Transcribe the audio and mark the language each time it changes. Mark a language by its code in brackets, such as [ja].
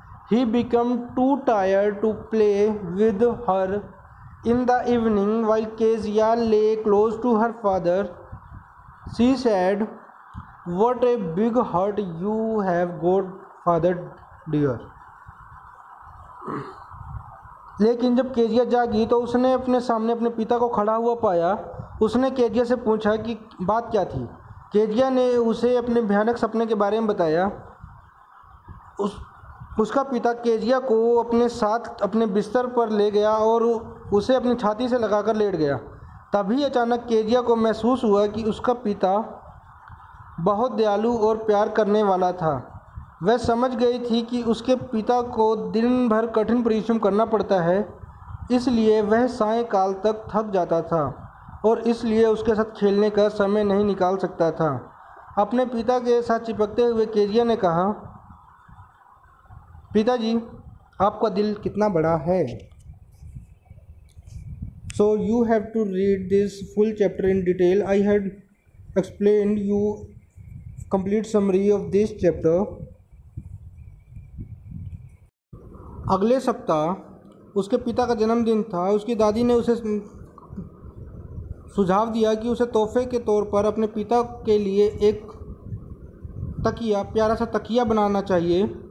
[en] He became too tired to play with her in the evening. While Kezia lay close to her father, she said, "What a big heart you have got, father dear." [hi] लेकिन जब Kezia जागी तो उसने अपने सामने अपने पिता को खड़ा हुआ पाया। उसने केजिया से पूछा कि बात क्या थी। केजिया ने उसे अपने भयानक सपने के बारे में बताया। उसका पिता केजिया को अपने साथ अपने बिस्तर पर ले गया और उसे अपनी छाती से लगाकर लेट गया। तभी अचानक केजिया को महसूस हुआ कि उसका पिता बहुत दयालु और प्यार करने वाला था। वह समझ गई थी कि उसके पिता को दिन भर कठिन परिश्रम करना पड़ता है, इसलिए वह सायंकाल तक थक जाता था और इसलिए उसके साथ खेलने का समय नहीं निकाल सकता था। अपने पिता के साथ चिपकते हुए केजिया ने कहा, पिताजी, आपका दिल कितना बड़ा है। [en] So you have to read this full chapter in detail. I had explained you complete summary of this chapter. [hi] अगले सप्ताह उसके पिता का जन्मदिन था। उसकी दादी ने उसे सुझाव दिया कि उसे तोहफे के तौर पर अपने पिता के लिए एक तकिया, प्यारा सा तकिया बनाना चाहिए।